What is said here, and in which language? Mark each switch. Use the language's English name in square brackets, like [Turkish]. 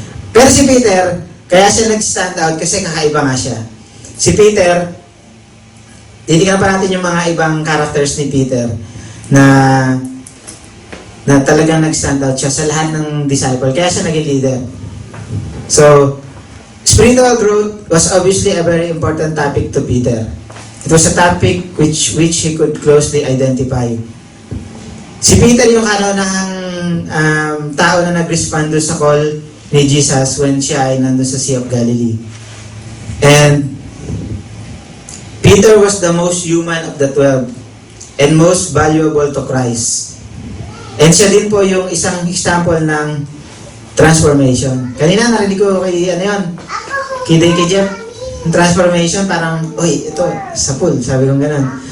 [Filipino] Pero si Peter, kaya siya nag-stand out kasi kakaiba nga siya. Si Peter, titignan pa natin yung mga ibang characters ni Peter na talagang nag-stand out siya sa lahat ng disciple. Kaya siya naging leader. [English] So, spiritual growth was obviously a very important topic to Peter. It was a topic which he could closely identify. [Filipino] Si Peter yung kaunahang tao na nag-respond sa call ni Jesus when siya ay nandun sa Sea of Galilee. [English] And Peter was the most human of the 12 and most valuable to Christ. [Filipino] And siya din po yung isang example ng transformation. Kanina narinig ko kay, ano yun, kay Jeff, yung transformation, parang, uy, ito, sa pool, sabi kong ganun.